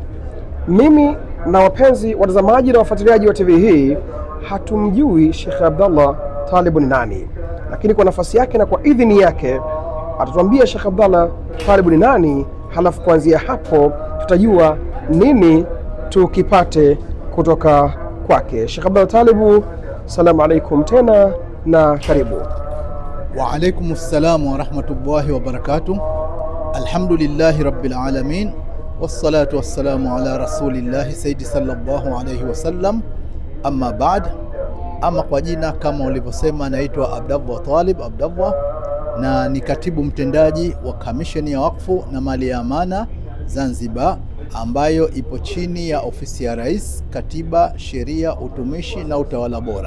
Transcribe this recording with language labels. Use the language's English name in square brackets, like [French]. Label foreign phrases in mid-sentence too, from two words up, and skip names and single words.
[Swahili] Mimi na wapenzi watazamaji na wafuatiliaji wa TV hii hatumjui Sheikh Abdallah Talibu ni nani, lakini kwa nafasi yake na kwa idhini yake atatuambia Sheikh Abdallah Talibu ni nani, halafu kuanzia hapo tutajua nini tukipate kutoka kwake. Sheikh Abdallah Talibu, [Arabic] السلام عليكم [Swahili] tena na karibu. [Arabic] وعليكم السلام ورحمة الله وبركاته. الحمد لله رب العالمين والصلاة والسلام على رسول الله سيدي صلى الله عليه وسلم أما بعد. [Swahili] Ama kwa jina kama ulivyosema, naitwa Abdallah Talib Abdallah na ni katibu mtendaji wa Kamisheni ya Wakfu na Mali ya Amana Zanzibar, ambayo ipo chini ya ofisi ya Rais, Katiba, Sheria, Utumishi na Utawala Bora.